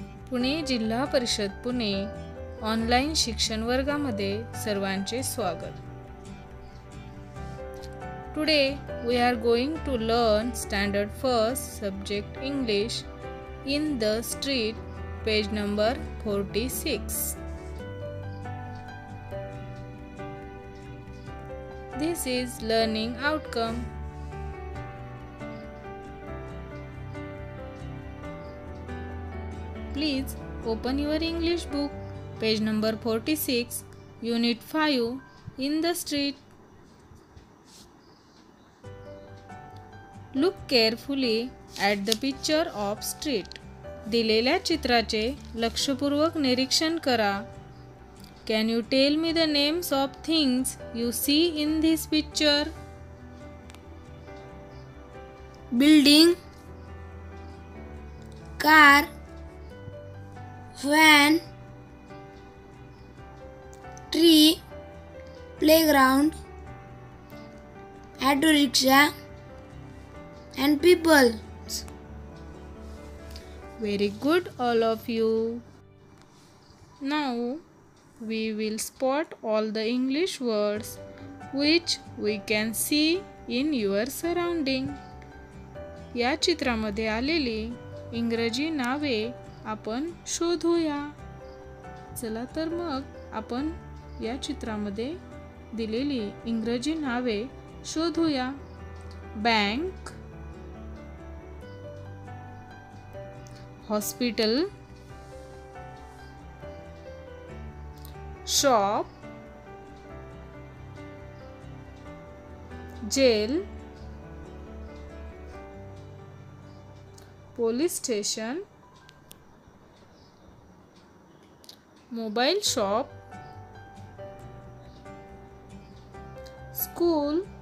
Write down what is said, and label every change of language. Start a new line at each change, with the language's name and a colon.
Marathi: पुणे जिल्हा परिषद पुणे ऑनलाइन शिक्षण वर्गामध्ये सर्वांचे स्वागत.
English: Today we are going to learn standard first subject English in the street, page number 46. This is learning outcome. Please open your English book, page number 46, unit 5, in the street. Look carefully at the picture of street.
Marathi: दिलेल्या चित्राचे लक्षपूर्वक निरीक्षण करा.
English: Can you tell me the names of things you see in this picture? Building, car, van, tree, playground, auto rickshaw and people. Very good, all of you. Now we will spot all the English words which we can see in your surrounding.
Marathi: या चित्रामध्ये आलेली इंग्रजी नावे आपण शोधूया. चला तर मग आपण या चित्रामध्ये दिलेली इंग्रजी नावे शोधूया. Bank, hospital, shop, gel, police station, mobile shop, school,